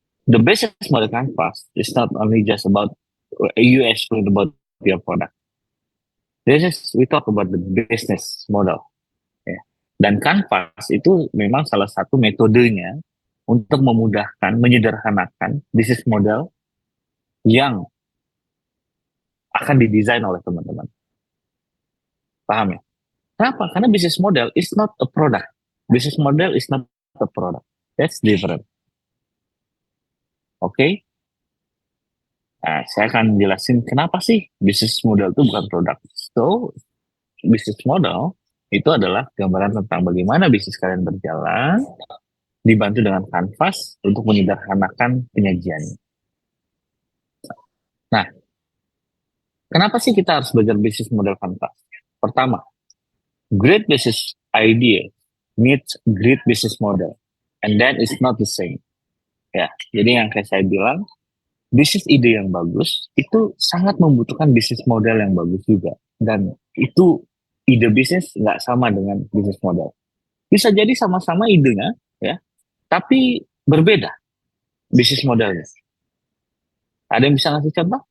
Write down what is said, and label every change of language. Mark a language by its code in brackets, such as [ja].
[en] the business model canvas is not only just about you explain about your product. This is we talk about the business model. Ya. [id] Dan canvas itu memang salah satu metodenya untuk memudahkan, menyederhanakan bisnis model yang akan didesain oleh teman-teman. Paham ya? Kenapa? [en] Karena bisnis model is not a product. Business model is not a product. That's different. [id] Oke? Okay? Nah, saya akan jelasin kenapa sih bisnis model itu bukan produk. So, bisnis model itu adalah gambaran tentang bagaimana bisnis kalian berjalan, dibantu dengan kanvas untuk menyederhanakan penyajiannya. Nah, kenapa sih kita harus belajar bisnis model kanvas? [en] Pertama, great business idea needs great business model, and that is not the same. [id] Ya, jadi yang kayak saya bilang, bisnis ide yang bagus itu sangat membutuhkan bisnis model yang bagus juga, dan itu ide bisnis nggak sama dengan bisnis model. Bisa jadi sama-sama idenya, ya, tapi berbeda bisnis modelnya. Ada yang bisa ngasih contoh?